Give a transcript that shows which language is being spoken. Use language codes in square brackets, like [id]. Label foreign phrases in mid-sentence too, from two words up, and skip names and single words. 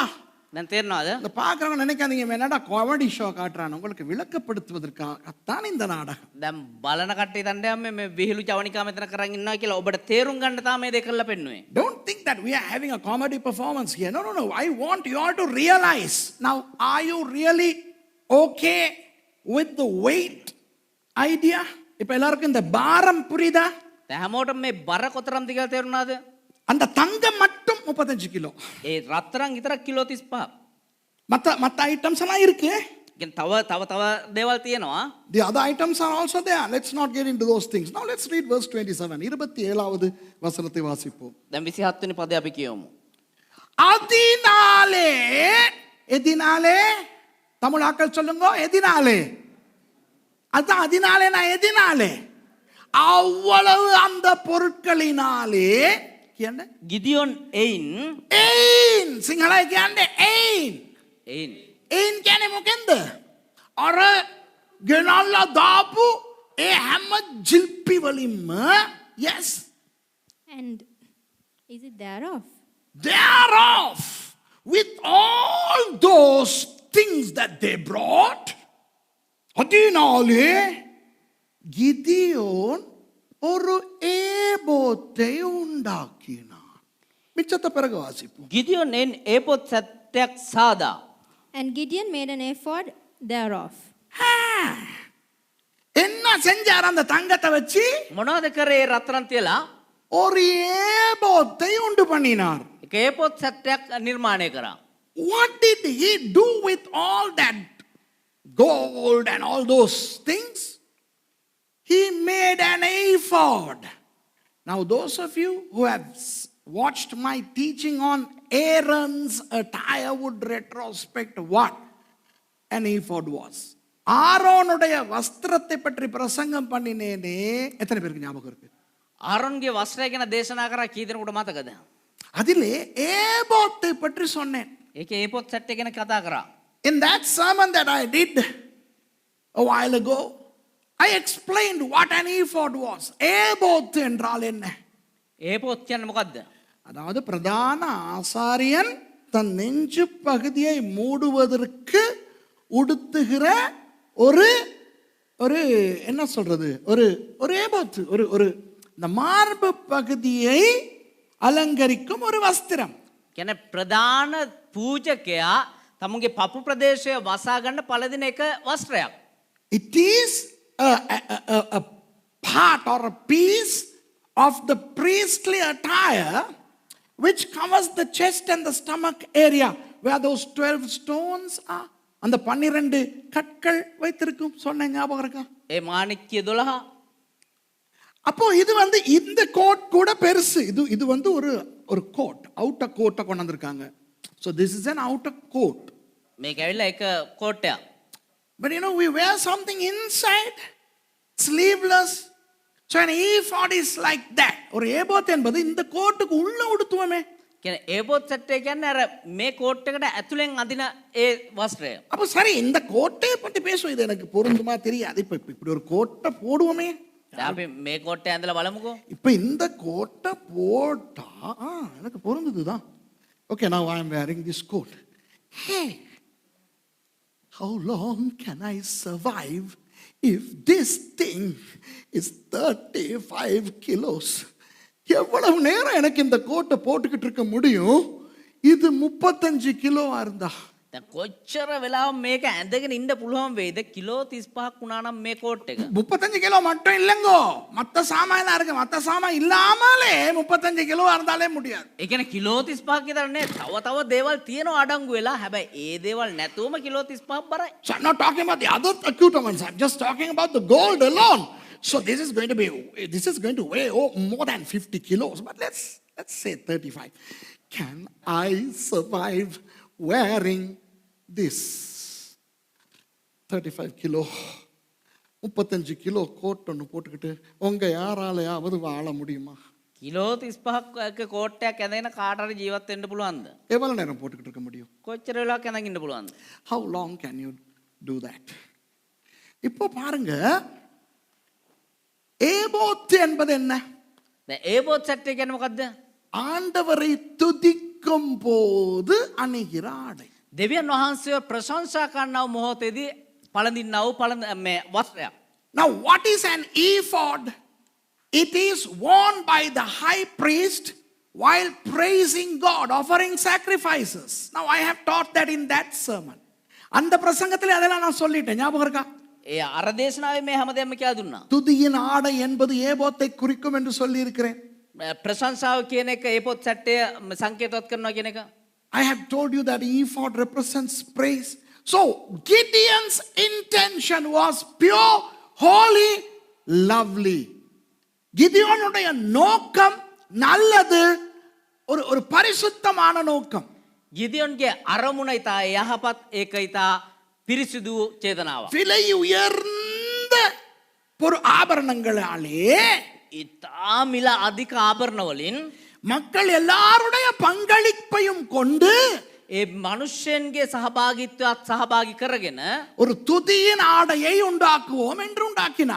[si] දැන් තේරෙනවද? [ta] இந்த பார்க்குறவங்க நினைக்காதீங்க என்னடா காமெடி ஷோ காட்டுறான். உங்களுக்கு விளக்கப்படுத்துவதற்காகத்தான் இந்த நாடகம். [si] දැන් බලන කට්ටිය තණ්ඩේ මේ විහිළු චවනිකා මෙතන කරන් ඉන්නවා කියලා ඔබට තේරුම් ගන්න තමයි මේ දෙක කරලා පෙන්නුවේ. [en] Don't think that we are having a comedy performance here. No. I want you all to realize. Now, are you really okay with the weight idea? [ta] இப்ப எல்லாருக்கும் இந்த பாரம் புரியுதா? [si] දැන් හැමෝටම මේ බර කොතරම්ද කියලා තේරුණාද? [ta] அந்த தங்கம் மட்டும் 35 கிலோ. [si] ඒ රත්තරන් විතරක් කිලෝ 35. [ta] மத்த ஐட்டம்ஸ் எல்லாம் இருக்கு. [si] කියන්නේ තව දේවල් තියෙනවා. [en] The other items are also there. Let's not get into those things. Now let's read verse 27. [ta] 27வது வசனத்தை வாசிப்போம். [si] දැන් 27 වෙනි පදේ අපි කියමු. [ta] எதினாலே தமிழாக்கள் சொல்லுங்க. எதினாலே அதான் அதினாலே எதினாலே அவ்வளவு அந்த பொருட்களினாலே [si] කියන්නේ ගිදියොන් එයින් සිංහලයි කියන්නේ එයින් කියන්නේ මොකෙන්ද? අර ගෙනල්ලා දාපු ඒ හැම ජිල්පි වලින්ම, [en] yes, And is it thereof? With all those things that they brought, [ta] அதனாலே கிதியோன் ஒரு ஏபோத்தை உண்டாக்கினான். மிச்சத்தை பிறகு வாசிப்போம். [si] ගිදියොන් එන් ඒපොත් සැට්ටයක් සාදා. [en] And Gideon made an ephod thereof. [ta] என்ன செஞ்சார் அந்த தங்கத்தை வச்சு? [si] මොනවද කරේ රත්තරන් තියලා? [ta] ஒரு ஏபோத்தை உண்டு பண்ணினார். [si] එක ඒපොත් සැට්ටයක් නිර්මාණය කරා. [en] What did he do with all that gold and all those things? He made an ephod. Now, those of you who have watched my teaching on Aaron's attire would retrospect what an ephod was. [ta] ஆரோனுடைய வஸ்திரத்தை பற்றி பிரசங்கம் பண்ணினேனே, எத்தனை பேருக்கு ஞாபகம் இருக்கு? [si] ආරොන්ගේ වස්ත්‍රය ගැන දේශනා කරා කී දෙනෙකුට මතකද? [ta] அதிலே ஏபோத்தை பற்றி சொன்னேன். [si] ඒකේ ඒපොත් සැට්ටය ගැන කතා කරා. [en] In that sermon that I did a while ago, I explained what an ephod was. [ta] ஏபோத் என்றால் என்ன? [si] ඒපොත් කියන්නේ මොකද්ද? [ta] அதாவது பிரதான ஆசாரியன் தன் நெஞ்சு பகுதியை மூடுவதற்கு உடுத்துகிற ஒரு ஒரு என்ன சொல்றது, ஒரு ஒரு ஏபோத், ஒரு ஒரு இந்த மார்பு பகுதியை அலங்கரிக்கும் ஒரு வஸ்திரம். [si] කියන්නේ ප්‍රධාන පූජකයා තමුන්ගේ පපු ප්‍රදේශය වසා ගන්න පළදින එක වස්ත්‍රයක්. [en] It is a part or a piece of the priestly attire which covers the chest and the stomach area where those 12 stones are. [ta] அந்த 12 கற்கள் வைத்திருக்கும் சொன்ன ஞாபகம் இருக்கா? [si] ඒ මාණික්‍ය 12. [ta] அப்போ இது வந்து இந்த கோட் கூட பெருசு. இது வந்து ஒரு ஒரு கோட், அவுட்டர் கோட்டை கொண்டு வந்திருக்காங்க. [en] So this is an outer coat. [si] මේක ඇවිල්ලා එක කෝට්ටයක්. [en] But you know, we wear something inside, sleeveless. So an ephod is like that. [ta] ஒரு ஏபோத் என்பது இந்த கோட்டுக்கு உள்ள உடுத்துவமே. [si] කියන්නේ ඒපොත් සැට්ටය කියන්නේ අර මේ කෝට් එකට ඇතුලෙන් අදින ඒ වස්ත්‍රය. [ta] அப்போ சரி, இந்த கோட்டை பத்தி பேசுவோம். இது எனக்கு பொருந்துமா தெரியாது. இப்ப இப்படி ஒரு கோட்டை போடுவோமே. [si] දැන් අපි මේ කෝට්ටය ඇඳලා බලමුකෝ. [ta] இப்ப இந்த கோட்டை போட்டா எனக்கு பொருந்துதுதான். [en] Okay, now I am wearing this coat. Hey, how long can I survive if this thing is 35 kilos? [ta] எவ்வளவு நேரம் எனக்கு இந்த கோட்டை போட்டுக்கிட்டு இருக்க முடியும்? இது 35 கிலோவா இருந்தா [si] දැන් කොච්චර වෙලාව මේක ඇඳගෙන ඉන්න පුළුවන් වෙයිද? කිලෝ 35ක් වුණා නම් මේ කෝට් එක. [ta] 35 கிலோ மட்டும் இல்லைங்கோ, மற்ற சாமான் இருக்கு. மற்ற சாமான் இல்லாமலே 35 கிலோவா இருந்தாலே முடியாது. [si] ඒ කියන්නේ කිලෝ 35ක් විතර නේ. තව දේවල් තියෙනවා අඩංගු වෙලා. හැබැයි ඒ දේවල් නැතුවම කිලෝ 35ක් බරයි. [en] So I'm not talking about the other accoutrements. I'm just talking about the gold alone. So this is going to weigh more than 50 kilos. But let's say 35. Can I survive wearing this 35 kilo [ta] 35 கிலோ கோட் ஒன்று போட்டுக்கிட்டு உங்க யாராலையாவது வாழ முடியுமா? [si] කිලෝ 35ක් කෝට්ටයක් ඇඳගෙන කාට හරි ජීවත් වෙන්න පුළුවන්ද? [ta] எவ்வளவு நேரம் போட்டுக்கிட்டு இருக்க முடியும்? [si] කොච්චර වෙලාවක් ඇඳගෙන ඉන්න පුළුවන්ද? [en] How long can you do that? [ta] இப்போ பாருங்க, ஏபோத் என்பது என்ன? [si] දැන් ඒපොත් සැට්ටය කියන්නේ මොකද්ද? [ta] ஆண்டவரை துதிக்கும் போது அணிகிற ஆடை. [si] දෙවියන් වහන්සේව ප්‍රශංසා කරනව මොහොතේදී පළඳින්නව මේ වස්ත්‍රයක්. [en] Now what is an ephod? It is worn by the high priest while praising God, offering sacrifices. Now I have taught that in that sermon. [ta] அந்த பிரசங்கத்திலே அதெல்லாம் நான் சொல்லிட்டேன், ஞாபகம் இருக்கா? [si] ඒ අර දේශනාවේ මේ හැමදේම කියලා දුන්නා. [ta] துதியின் ஆடை என்பது ஏபோத்தை குறிக்கும் என்று சொல்லி இருக்கிறேன். [si] ප්‍රශංසාව කියන එක ඒපොත් සැට්ටය සංකේතවත් කරනවා කියන එක. [en] I have told you that ephod represents praise. So Gideon's intention was pure, holy, lovely. [ta] கிதியோனுடைய நோக்கம் நல்லது, ஒரு பரிசுத்தமான நோக்கம். [si] ගිදියොන්ගේ අරමුණ ඉතා යහපත්, ඒක ඉතා පිරිසිදු චේතනාවක්. [ta] விலை உயர்ந்த ஆபரணங்களாலே [si] ඉතා මිල අධික ආභරණ වලින් [ta] மக்கள் எல்லாருடைய பங்களிப்பையும் கொண்டு [si] ඒ මනුෂ්‍යයන්ගේ සහභාගීත්වයක් සහභාගී කරගෙන [ta] ஒரு துதியின் ஆடையை உண்டாக்குவோம் என்று உண்டாக்கினார்.